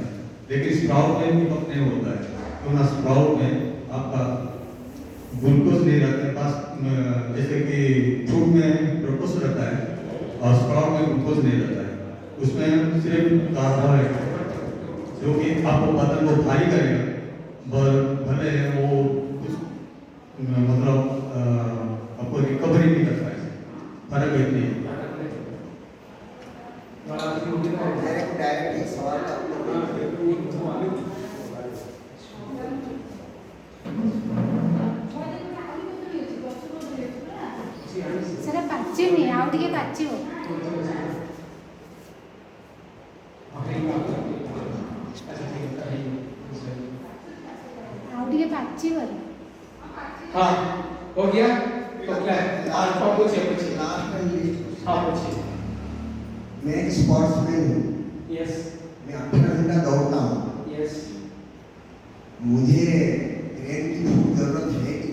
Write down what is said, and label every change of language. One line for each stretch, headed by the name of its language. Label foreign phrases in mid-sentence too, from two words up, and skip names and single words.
Hindi: लेकिन स्प्राउट में पिकअप नहीं होता है, क्यों ना स्प्राउट में आपका ग्लूकोज नहीं रहता है पास, जैसे कि फ्रूट में ग्लूकोज रहता है और स्प्राउट में ग्लूकोज नहीं रहता है, उसमें सिर्फ कार्बोहाइड्रेट जो कि आपको बदन को भारी करेगा, भले वो कुछ मतलब आपको रिकवरी नहीं करता है, फर्क इतनी है। मेरे को डायरेक्ट एक सवाल था।
Odia: ସେଟା ପାଚିନି, ଆଉ ଟିକେ ପାଚିବ। ଆଉ ଟିକେ ପାଚିବ।
Hindi: हाँ हो गया तो क्या अल्फा पूछिए लास्ट में लिस्ट। हाँ पूछिए। मैं एक स्पोर्ट्समैन हूँ, यस मैं 18 घंटा दौड़ता हूँ, यस मुझे ग्रेन की खूब जरूरत है कि